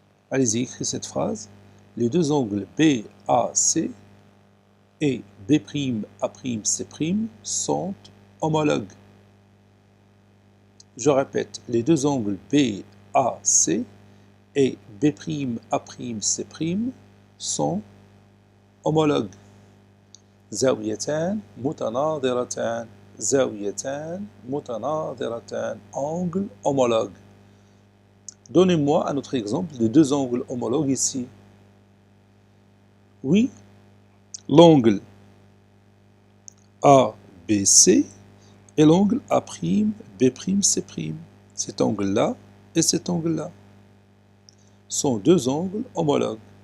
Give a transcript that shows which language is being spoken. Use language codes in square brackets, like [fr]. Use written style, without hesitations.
[fr] Allez-y, écrivez cette phrase. Les deux angles BAC et B'A'C' sont homologues. Je répète, les deux angles BAC et B'A'C' sont homologues. [ar] زاويتان متناظرتان زاويتان متناظرتان, [fr] angle homologue. Donnez-moi un autre exemple de deux angles homologues ici. Oui, l'angle ABC et l'angle A'B'C'. Cet angle-là et cet angle-là sont deux angles homologues.